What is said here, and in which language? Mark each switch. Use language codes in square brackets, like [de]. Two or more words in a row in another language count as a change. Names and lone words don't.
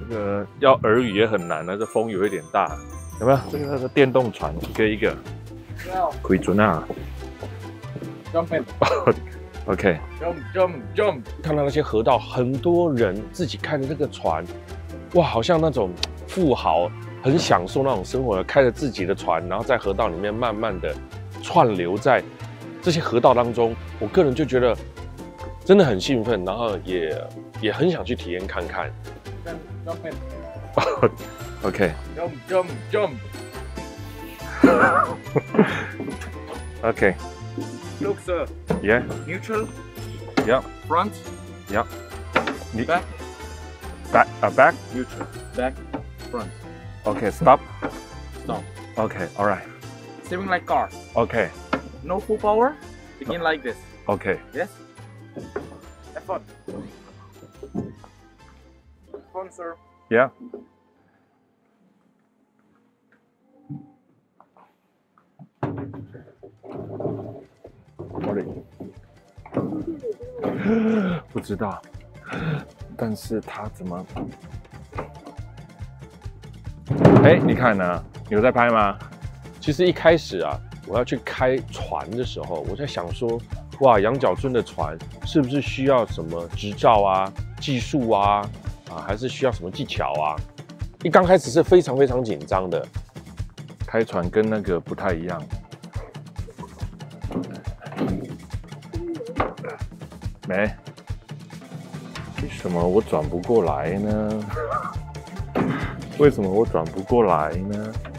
[zh] 个要耳語也很難啊，這風有一點大，有沒有？這個那個電動船一個一個，可以准啊 [en] ！Jump in， OK， jump， [zh] 看到那些河道，很多人自己開的這個船，哇，好像那種富豪很享受那種生活，開着自己的船，然後在河道裡面慢慢的串流在這些河道當中，我個人就覺得真的很興奮，然後也很想去體驗看看。OK。 [en] Jump。 OK。 Look, sir. Yeah. Neutral. Yeah. Front. Yeah. Back. Back. Neutral. Back. Front. Okay. Stop. Stop. Okay. All right. Steering like car. Okay. No full power. Begin like this. Okay. Yes. Have fun. Fun, sir. Yeah. [zh] 不知道，但是他怎麼？哎，你看呢？你有在拍嗎？其實一開始啊，我要去開船的時候，我在想說，哇，羊角村的船是不是需要什麼執照啊、技術啊，還是需要什麼技巧啊？一剛開始是非常緊張的，開船跟那個不太一樣。沒，為什麼我轉不過來呢？為什麼我轉不過來呢？